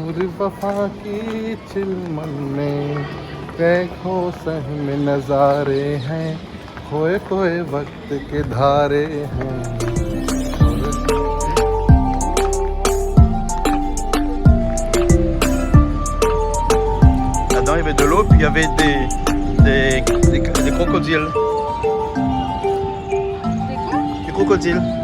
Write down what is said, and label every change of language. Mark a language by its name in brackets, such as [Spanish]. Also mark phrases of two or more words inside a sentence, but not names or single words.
[Hindi] वफा की चिलमन में देखो सहम नजारे हैं खोए खोए वक्त के धारे हैं [French] Là-dedans, il y avait de l'eau, puis il y avait des crocodiles. Des crocodiles.